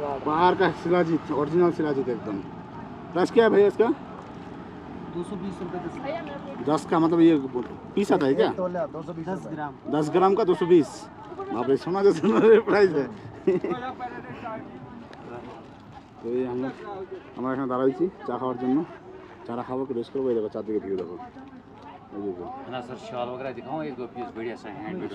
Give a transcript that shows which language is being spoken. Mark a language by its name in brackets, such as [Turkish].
[Hindi] बाहर का शिलाजीत, ओरिजिनल शिलाजीत एकदम। प्राइस क्या है भैया इसका? 220 रुपए 10 का मतलब ये पीस आता है क्या? 10 ग्राम। 10 ग्राम का 220। बाप रे, सोना जैसा प्राइस है। [Bangla] তো এই আমরা এখানে দাঁড়াইছি চা খাওয়ার জন্য। চারা খাবো, কি রেস্ট করবো। এই দেখো চারদিকে ভিউ দেখো। এই দেখো [Hindi] ना सर शॉल वगैरह दिखाओ, एक दो पीस बढ़िया सा हैंडमेड